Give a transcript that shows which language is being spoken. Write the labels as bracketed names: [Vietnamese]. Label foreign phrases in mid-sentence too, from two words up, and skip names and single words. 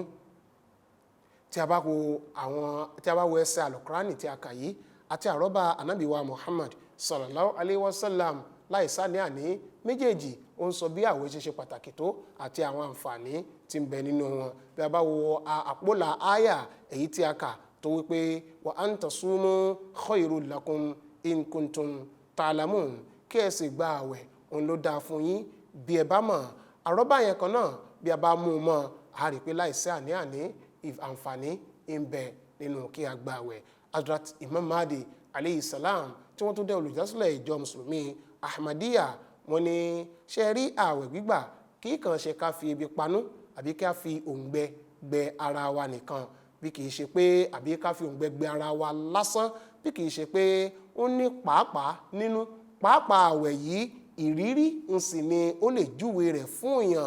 [Yoruba] tí a bá wo ẹsẹ̀ Al-Qur'ani tí a kà yìí àti àrọ́bá ànábì wa Muhammad [Arabic] صلى الله عليه وسلم [Yoruba] láìsá ní àní méjèèjì ó ń sọ bí àwẹ̀ ṣe ṣe pàtàkì tó àti àwọn àǹfààní tí ń bẹ nínú wọn. bí a bá wo àpólà àyà èyí tí a kà tó wípé [Arabic] وأن تصوموا خير لكم إن كنتم تعلمون, [Yoruba] kí ẹ sì gba àwẹ̀ òun ló dáa fún yín bí ẹ bá mọ̀. àrọ́bá yẹn kan náà bí a bá mú un mọ́ a rí pé láìsí àní àǹfààní ń bẹ nínú kí a gba àwẹ̀. Hazrat Imam Mahdi [Arabic] عليه السلام [Yoruba] tí wọ́n tún dé olùdásílẹ̀ ìjọ mùsùlùmí Ahmadiyya wọ́n ní ṣe rí ààwẹ̀ gbígbà kì í kàn ṣe ká fi ebi panú àbí ká fi òǹgbẹ gbẹ ara wa nìkan, bí kì í ṣe pé àbí ká fi òǹgbẹ gbẹ ara wa lásán, bí kì í ṣe pé ó ní pàápàá nínú pàápàá ààwẹ̀ yìí ìrírí ń sì ni ó lè júwe rẹ̀ fún èèyàn.